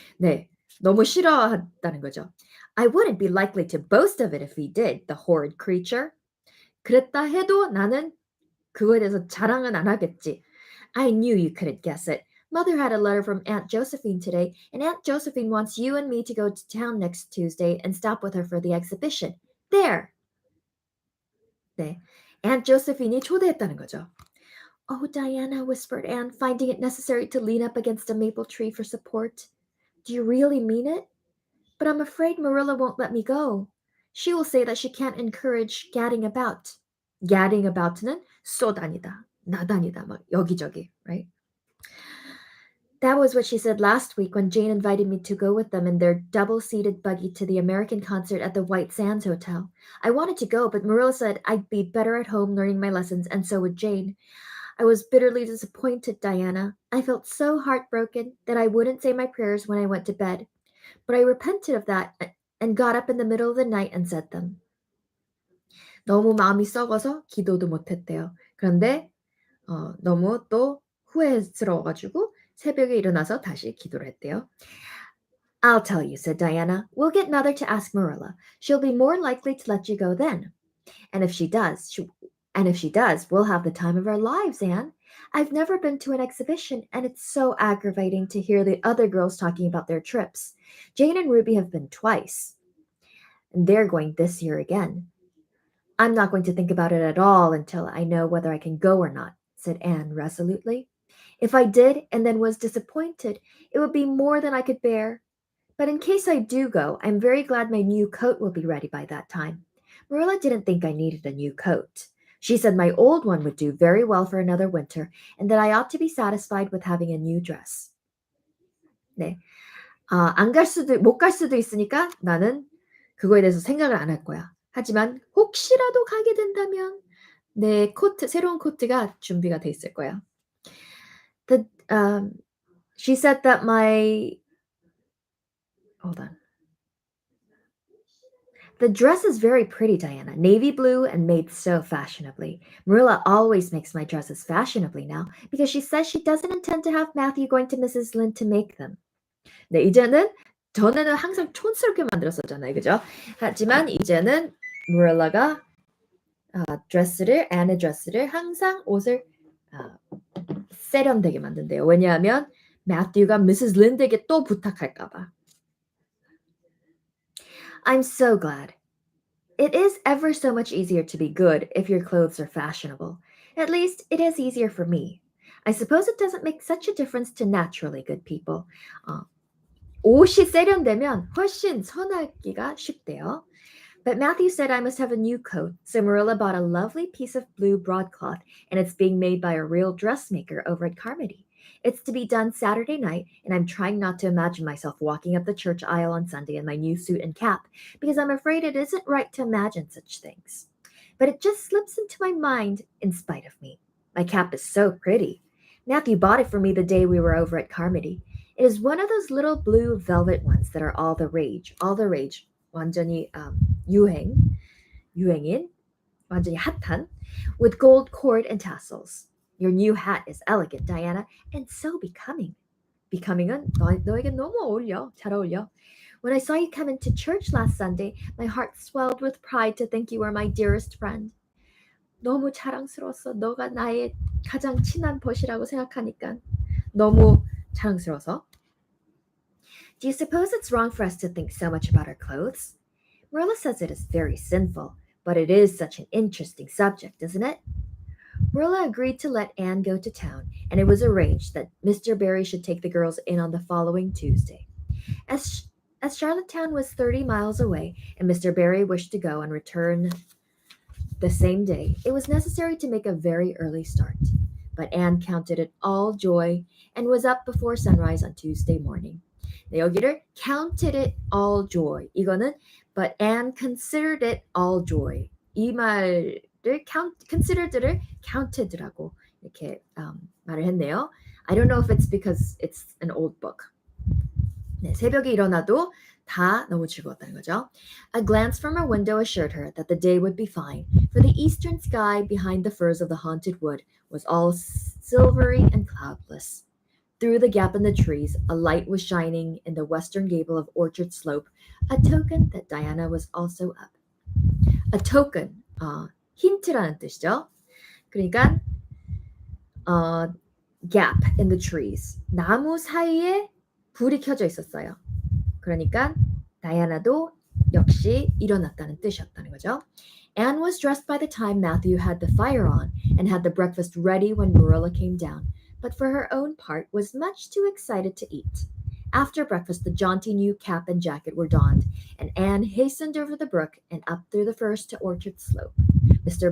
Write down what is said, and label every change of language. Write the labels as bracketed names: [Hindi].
[Korean] 네. 너무 싫어한다는 거죠. [English] I wouldn't be likely to boast of it if he did, the horrid creature. [Korean] 그랬다 해도 나는 그거에 대해서 자랑은 안 하겠지. [English] I knew you couldn't guess it. Mother had a letter from Aunt Josephine today, and Aunt Josephine wants you and me to go to town next Tuesday and stop with her for the exhibition. There! [Korean] 네, Aunt Josephine이 초대했다는 거죠. [English] Oh, Diana, whispered Anne, finding it necessary to lean up against a maple tree for support. Do you really mean it? But I'm afraid Marilla won't let me go. She will say that she can't encourage gadding about. [Korean] gadding about는 쏘다니다, 나다니다, 막 여기저기, [English] right? That was what she said last week when Jane invited me to go with them in their double-seated buggy to the American concert at the White Sands Hotel. I wanted to go, but Marilla said I'd be better at home learning my lessons, and so would Jane. I was bitterly disappointed, Diana. I felt so heartbroken that I wouldn't say my prayers when I went to bed. But I repented of that and got up in the middle of the night and said them. [Korean] 너무 마음이 썩어서 기도도 못했대요. 그런데 너무 또 후회스러워가지고 새벽에 일어나서 다시 기도를 했대요. [English] I'll tell you, said Diana. We'll get Mother to ask Marilla. She'll be more likely to let you go then. And if she does, we'll have the time of our lives, Anne. I've never been to an exhibition, and it's so aggravating to hear the other girls talking about their trips. Jane and Ruby have been twice, and they're going this year again. I'm not going to think about it at all until I know whether I can go or not, said Anne resolutely. If I did and then was disappointed, it would be more than I could bear. But in case I do go, I'm very glad my new coat will be ready by that time. Marilla didn't think I needed a new coat. She said my old one would do very well for another winter and that I ought to be satisfied with having a new dress. [Korean] 네. 못 갈 수도 있으니까 나는 그거에 대해서 생각을 안 할 거야. 하지만 혹시라도 가게 된다면 내 새로운 코트가 준비가 돼 있을 거야. [English] She said that hold on. The dress is very pretty, Diana. Navy blue and made so fashionably. Marilla always makes my dresses fashionably now because she says she doesn't intend to have Matthew going to Mrs. Lynde to make them. [Korean] 네, 이제는 전에는 항상 촌스럽게 만들었었잖아요. 그죠? 하지만 이제는 Marilla가 Anne의 드레스를 항상 옷을 세련되게 만든대요. 왜냐하면 Matthew가 Mrs. Lynde에게 또 부탁할까 봐. [English] I'm so glad. It is ever so much easier to be good if your clothes are fashionable. At least it is easier for me. I suppose it doesn't make such a difference to naturally good people. [Korean] 옷이 세련되면 훨씬 선하기가 쉽대요. [English] But Matthew said I must have a new coat, so Marilla bought a lovely piece of blue broadcloth, and it's being made by a real dressmaker over at Carmody. It's to be done Saturday night, and I'm trying not to imagine myself walking up the church aisle on Sunday in my new suit and cap, because I'm afraid it isn't right to imagine such things. But it just slips into my mind in spite of me. My cap is so pretty. Matthew bought it for me the day we were over at Carmody. It is one of those little blue velvet ones that are all the rage. [Korean] 완전히 유행인, 완전히 핫한, [English] with gold cord and tassels. Your new hat is elegant, Diana, and so becoming. [Korean] Becoming은 너에게 너무 잘 어울려. [English] When I saw you come into church last Sunday, my heart swelled with pride to think you were my dearest friend. [Korean] 너무 자랑스러웠어. 너가 나의 가장 친한 벗이라고 생각하니까 너무 자랑스러워서. [English] Do you suppose it's wrong for us to think so much about our clothes? Marilla says it is very sinful, but it is such an interesting subject, isn't it? Marilla agreed to let Anne go to town, and it was arranged that Mr. Barry should take the girls in on the following Tuesday. As Charlottetown was 30 miles away, and Mr. Barry wished to go and return the same day, it was necessary to make a very early start. But Anne counted it all joy and was up before sunrise on Tuesday morning. [Korean] 네, 여기를 [English] counted it all joy. [Korean] 이거는 [English] but Anne considered it all joy. [Korean] 이 말을 considered를 counted라고 이렇게 말을 했네요. [English] I don't know if it's because it's an old book. [Korean] 네, 새벽에 일어나도 다 너무 즐거웠다는 거죠. [English] A glance from her window assured her that the day would be fine, for the eastern sky behind the firs of the haunted wood was all silvery and cloudless. Through the gap in the trees, a light was shining in the western gable of Orchard Slope, a token that Diana was also up. [Korean] A token, 힌트라는 뜻이죠. 그러니까 [English] gap in the trees, [Korean] 나무 사이에 불이 켜져 있었어요. 그러니까 다이아나도 역시 일어났다는 뜻이었다는 거죠. [English] Anne was dressed by the time Matthew had the fire on and had the breakfast ready when Marilla came down, but for her own part was much too excited to eat. After breakfast, the jaunty new cap and jacket were donned, and Anne hastened over the brook and up through the firs to Orchard Slope. Mr.